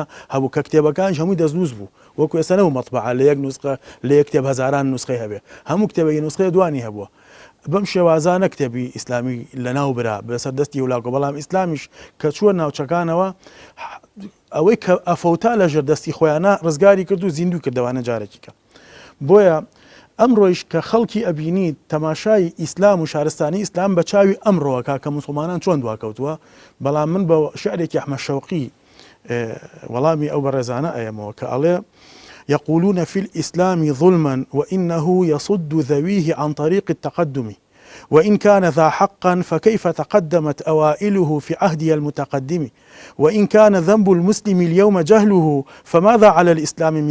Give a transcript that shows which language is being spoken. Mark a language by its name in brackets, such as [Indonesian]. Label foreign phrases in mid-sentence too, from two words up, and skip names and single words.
[Central Kurdish] هەبوو کە کتێبەکانش هەمووی دەستنووس بوو وەکو ئێستا نەبوو مەطبعە لە یەک نوسخە لە یەک کتێب هەزاران نوسخەی هەبێ هەموو کتێبەی نوسخەی دوانی هەبووە بەم شێوازانە کتێبی ئیسلامی لەناو برا بەسەر دەستی وڵاکۆ بەڵام ئیسلامیش کە چووە ناوچەکانەوە ئەوەی کە ئەفەوتا لەژێر دەستی خۆیانە ڕزگاری کرد و زیندوو کردەوانە جارێکی کە بۆیە ئەمڕۆیش کە خەڵکی ئەبینی تەماشای ئیسلام و شارستانی ئیسلام بە چاوی ئەمڕۆوەکە کە موسڵمانان چۆن دواکەوتووە بەڵام من بە شعرێکی ئەحمەد شەوقی وەڵامی ئەو بەڕێزانە ئەیەمەوە کە ئەڵێ [Arabic] يقولون في الإسلام ظلما وإنه يصد ذويه عن طريق التقدم وإن كان ذا حقا فكيف تقدمت أوائله في عهدي المتقدم وإن كان ذنب المسلم اليوم جهله فماذا على الإسلام من